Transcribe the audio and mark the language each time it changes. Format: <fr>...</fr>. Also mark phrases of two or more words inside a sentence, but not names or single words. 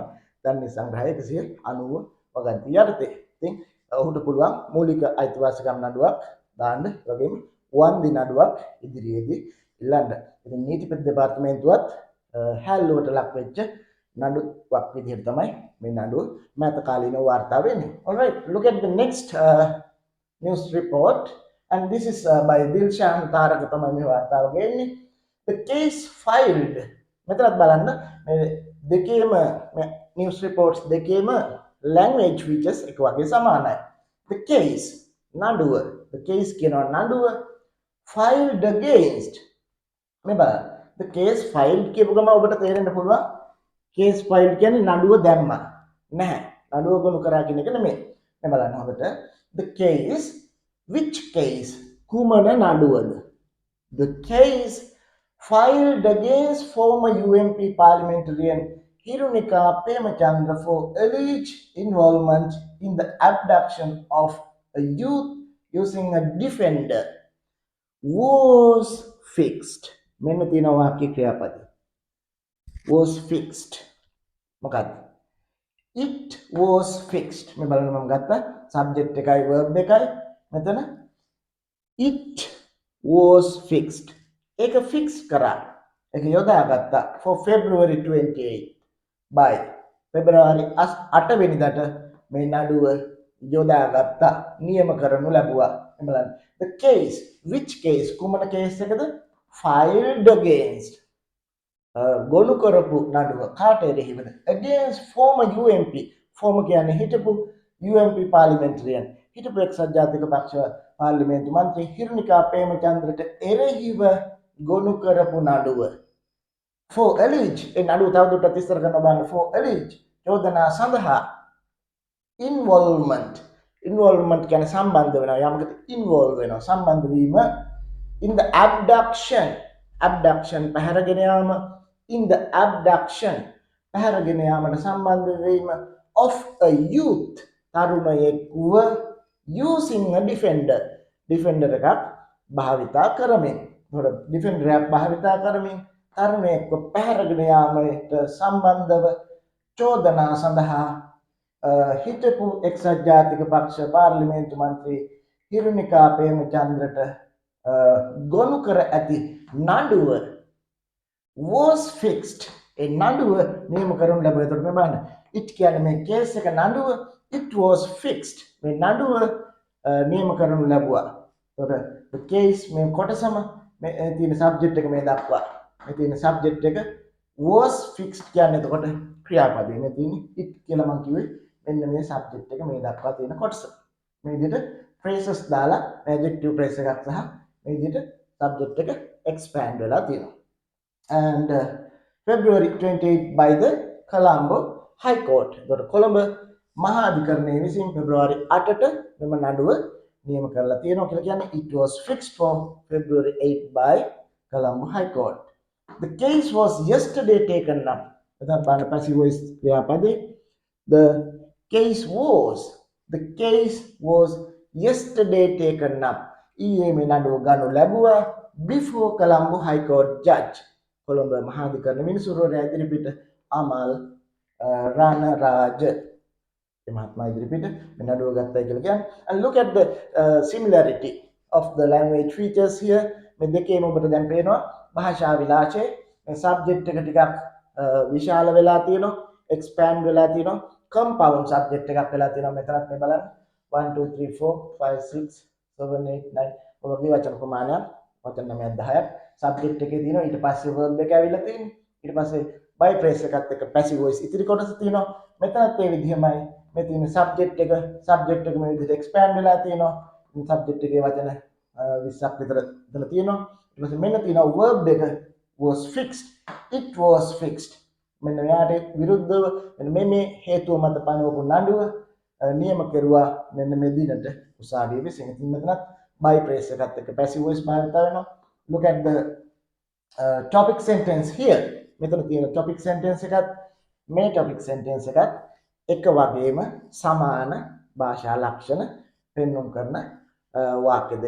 <si>දඬු නීති සංග්‍රහය 190 වගන්තිය යටතේ. ඉතින් ඔහුට පුළුවන් මූලික අයිතිවාසිකම් නඩුවක් දාන්න, වගේම වන්දි නඩුවක් ඉදිරියේදී ඉල්ලන්න. ඉතින් නීතිපති දෙපාර්තමේන්තුවත් හැල්ලුවට ලක් වෙච්ච නඩුවක් විදිහට තමයි මේ නඩුව මෑත කාලීනව වාර්තා වෙන්නේ.</si> <en>All right, look at the next news report, and this is by Dilshan Taraka</en> <si>තමයි මේ වාර්තාව ගෙන්නේ.</si> <en>The case filed.</en> <si>මෙතනත් බලන්න මේ දෙකේම</si> <en>news reports</en> <si>දෙකේම</si> <en>language features</en> <si>එක වගේ සමානයි.</si> <en>The case</en> <si>නඩුව.</si> <en>The case</en> <si>කියනවා නඩුව.</si> <en>filed against.</en> <si>මේ බලන්න.</si> <en>The case filed</en> <si>කියපු ගම ඔබට තේරෙන්න පුළුවන්</si> <en>case filed</en> <si>කියන්නේ නඩුව දැම්මා. නැහැ. නඩුව ගොනු කරා කියන එක නෙමෙයි. මේ බලන්න හොඳට.</si> <en>The case, which case?</en> <si>කුමන නඩුවද?</si> <en>The case filed against former UMP parliamentarian Hirunika Pemachandra for alleged involvement in the abduction of a youth using a defender was fixed.</en> <si>මෙන්න තියෙන වාක්‍ය ක්‍රියාපද.</si> <en>was fixed. මොකක්ද? it was fixed.</en> <si>මේ බලන්න මම ගත්තා subject එකයි verb එකයි. මෙතන</si> <en>it was fixed.</en> <si>ඒක fix කරා. ඒක යොදාගත්තා</si> <en>for February 28 by February 8</en> <si>වෙනිදාට මේ නඩුව යොදාගත්තා. නියම කරනු ලැබුවා. බලන්න.</si> <en>The case, which case?</en> <si>කුමන case එකද?</si> <en>Filed against.</en> <si>ගොනු කරපු නඩුව කාට එරෙහිවද?</si> <en>Against former UMP. former</en> <si>කියන්නේ හිටපු</si> <en>UMP parliamentarian.</en> <si>හිටපු එක්සත් ජාතික පක්ෂ පාර්ලිමේන්තු මන්ත්‍රී හිරුනිකා ප්‍රේමචන්ද්‍රට එරෙහිව ගොනු කරපු නඩුව.</si> <en>For allege</en> <si>ඒ නඩුව තවදුරටත් විස්තර කරනවා බලන්න.</si> <en>For allege</en> <si>චෝදනා සඳහා involvement කියන්නේ සම්බන්ධ වෙනවා. යමකට involve වෙනවා. සම්බන්ධ වීම</si> <en>in the abduction</en> <si>පැහැරගෙන යාම</si> <en>in the abduction</en> <si>පැහැරගෙන යාමට සම්බන්ධ වීම</si> <en>of a youth</en> <si>තරුණයෙකුව</si> <en>using a defender</en> <si>එකක් භාවිතා කරමින්. එතකොට defender එකක් භාවිතා කරමින් තරුණයෙක්ව පැහැරගෙන යාමට සම්බන්ධව චෝදනා සඳහා හිටපු එක්සත් ජාතික පක්ෂ පාර්ලිමේන්තු මන්ත්‍රී හිරුනිකා ප්‍රේමචන්ද්‍රට ගොනු කර ඇති නඩුව</si> <en>was fixed.</en> <si>ඒ නඩුව නියම කරනු ලැබුවා. එතකොට මේ බලන්න. it කියන්නේ මේ කේස් එක නඩුව.</si> <en>it was fixed.</en> <si>මේ නඩුව නියම කරනු ලැබුවා. එතකොට</si> <en>the case</en> <si>මේ කොටසම මේ තියෙන subject එක මේ දක්වා. මේ තියෙන subject එක</si> <en>was fixed</en> <si>කියන්නේ එතකොට ක්‍රියාපදේ. මේ තියෙන්නේ it කියලා මම කිව්වේ. මෙන්න මේ subject එක මේ දක්වා තියෙන කොටස. මේ විදිහට phrases දාලා</si> <en>adjective phrase</en> <si>එකක් සහ මේ විදිහට subject එක expand වෙලා තියෙනවා.</si> <en>And February 28 by the Colombo High Court.</en> <si>එතකොට කොළඹ මහා අධිකරණයේ විසින් February 8ට මෙම නඩුව නියම කරලා තියෙනවා කියලා කියන්නේ</si> <en>it was fixed for February 8 by Colombo High Court. The case was yesterday taken up.</en> <si>එතන බලන්න</si> <en>passive voice</en> <si>ක්‍රියාපදේ.</si> <en>The case was yesterday taken up.</en> <si>ඊයේ මේ නඩුව ගනු ලැබුවා</si> <en>before Colombo High Court judge.</en> <si>කොළඹ මහා අධිකරණ විනිසුරුවරයා ඉදිරිපිට අමල් රණරාජ මහත්මයා ඉදිරිපිට මේ නඩුව ගත්තයි කියලා කියන්නේ.</si> <en>And look at the similarity of the language features here.</en> <si>මේ දෙකේම ඔබට දැන් පේනවා භාෂා විලාසය. මේ subject එක ටිකක් විශාල වෙලා තියෙනවා, expand වෙලා තියෙනවා,</si> <en>compound subject</en> <si>එකක් වෙලා තියෙනවා. මෙතනත් මේ බලන්න 1 2 3 4 5 6 7 8 9 ඔබගේ වචන ප්‍රමාණයක් වචන 9ක් 10ක් subject එකේ තියෙනවා. ඊට පස්සේ verb එක ඇවිල්ලා තියෙනවා. ඊට පස්සේ</si> <en>by phrase</en> <si>එකත් එක්ක</si> <en>passive voice</en> <si>ඉතිරි කොටස තියෙනවා. මෙතනත් ඒ විදිහමයි මේ තියෙන subject එක මේ විදිහට expand වෙලා තියෙනවා. මේ subject එකේ වචන 20ක් විතර දාලා තියෙනවා. ඊට පස්සේ මෙන්න තියෙනවා verb එක</si> <en>was fixed. it was fixed.</en> <si>මෙන්න මෙයාට විරුද්ධව මෙන්න මේ හේතුව මත පනවපු නඩුව නියම කෙරුවා මෙන්න මේ දිනට උසාවියේ විසින්. ඉතින් මෙතනත්</si> <en>by phrase</en> <si>එකත් එක්ක</si> <en>passive voice</en> <si>භාවිත වෙනවා.</si> <en>Look at the topic sentence here.</en> <si>මෙතන තියෙන</si> <en>topic sentence</en> <si>එකත් මේ</si> <en>topic sentence</en> <si>එකත් එක වගේම සමාන භාෂා ලක්ෂණ පෙන්වුම් කරන වාක්‍ය දෙකක්.</si>